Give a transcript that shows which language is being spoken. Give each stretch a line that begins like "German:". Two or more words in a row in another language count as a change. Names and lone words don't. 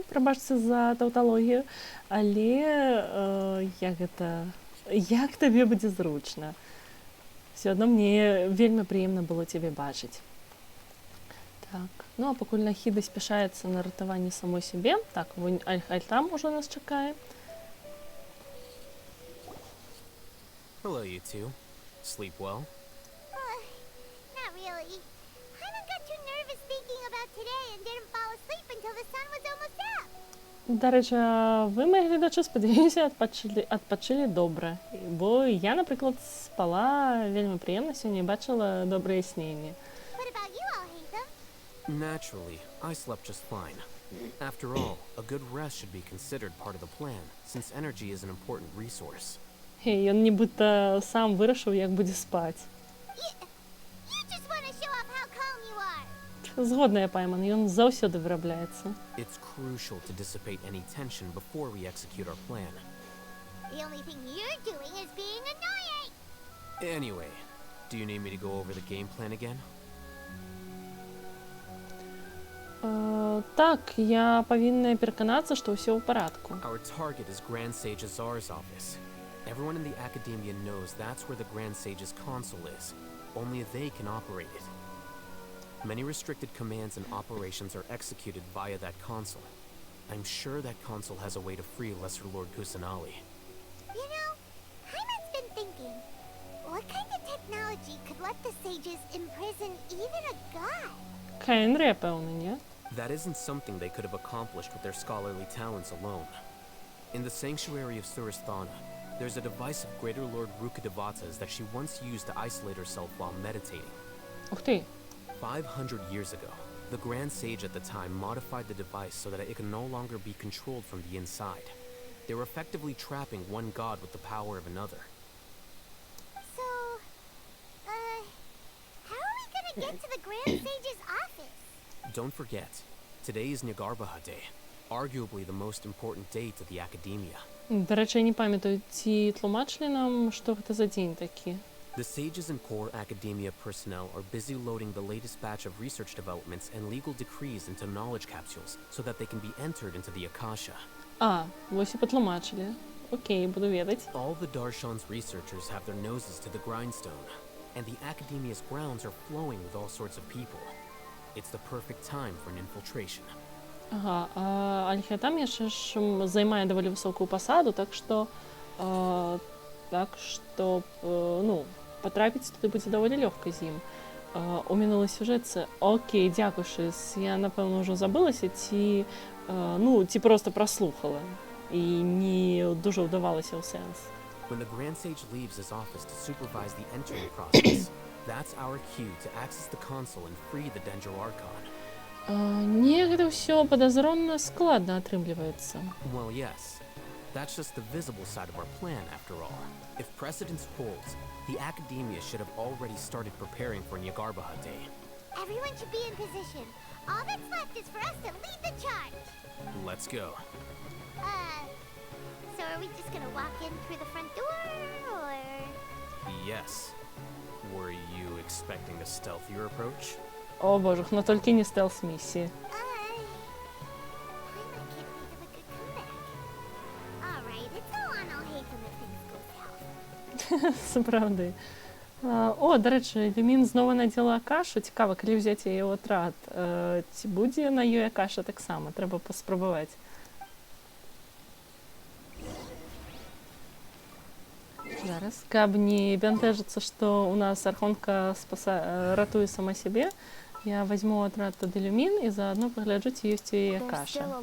Belarusian: Прабачце за таўталогію. Але як табе будзе зручна? Ўсё адно мне вельмі прыемна было цябе бачыць. Так, ну а пакуль Нахіда спяшаецца на ратаванне самой сябе, так, вунь Аль-Хальтам ужо нас чакае.
English: Hello, you two. Sleep well? Not really. Hyman got too nervous thinking about today and didn't fall asleep until the sun was almost up.
Belarusian: Да рэчы, вы, мои гледачы, спадзяюся, адпачылі добра. Бо я, напрыклад, спала вельмі прыемна сёння і бачыла добрыя сненні.
English: What about you all, Hatham? Naturally, I slept just fine. After all, a good rest should be considered part of the plan, since energy is an important resource.
Belarusian: Ён нібыта сам вырашыў, як будзе спаць.
English: You just want to show off how calm you are.
Belarusian: Згодная, Пайман, ён заўсёды вырабляецца.
English: It's crucial to dissipate any tension before we execute our plan. The only thing you're doing is being annoying. Anyway, do you need me to go over the game plan again?
Belarusian: Так, я павінна пераканацца, што ўсё ў парадку.
English: Our target is Grand Sage Azar's office. Everyone in the Academia knows that's where the Grand Sage's console is. Only they can operate it. Many restricted commands and operations are executed via that console. I'm sure that console has a way to free Lesser Lord Kusanali. You know, Hyman's been thinking, what kind of technology could let the sages imprison even a god?
Belarusian: Каенрэ, пэўна, не?
English: That isn't something they could have accomplished with their scholarly talents alone. In the sanctuary of Suristhana, there's a device of Greater Lord Rukkhadevata's that she once used to isolate herself while meditating.
Belarusian: Ух ты!
English: 500 years ago, the Grand Sage at the time modified the device so that it could no longer be controlled from the inside. They were effectively trapping one god with the power of another. So, how are we gonna get to the Grand Sage's office? Don't forget, today is Nyargarbaha Day, arguably the most important day to the Academia.
Belarusian: Да рэчы, я не памятаю, ці тлумачылі нам, што гэта за дзень такі?
English: The sages and core Academia personnel are busy loading the latest batch of research developments and legal decrees into knowledge capsules so that they can be entered into the Akasha.
Belarusian: Вось і патлумачылі. Окей, буду ведаць.
English: All the Darshan's researchers have their noses to the grindstone, and the Academia's grounds are flowing with all sorts of people. It's the perfect time for an infiltration.
Belarusian: Ага, Аль-Хальтам яшчэ ж займае даволі высокую пасаду, так што ну, патрапіць туды будзе даволі лёгка з ім. У мінулай сюжэтцы, окей, дзякуй, Шыс, я, напэўна, ўжо забылася, ці проста праслухала, і не дуже ўдавалася ў сэнс.
English: When the Grand Sage leaves his office to supervise the entering process, that's our cue to access the console and free the Dendro Archon.
Belarusian: Не, гэта ўсё падазронна складна атрымліваецца.
English: Well, yes. That's just the visible side of our plan, after all. If precedence holds, the Academia should have already started preparing for Nyargarbaha Day. Everyone should be in position. All that's left is for us to lead the charge. Let's go. So are we just gonna walk in through the front door, or...? Yes. Were you expecting a stealthier approach?
Belarusian: О боже, но толькі не стелс-місіі.
English: Hyman can't think of a good comeback. Alright, it's all on Hatham if things go south.
Belarusian: Сапраўды. О, да рэчы, Люмін зноў надзела Акашу. Цікава, калі ўзяць яе ў атрад. Ці будзе на ёй Акаша таксама? Трэба паспрабаваць. Зараз, каб не бянтэжыцца, што ў нас архонтка ратуе сама сябе, я вазьму атрад тады Люмін і заадно пагляджу, ці ёсць у яе Акаша.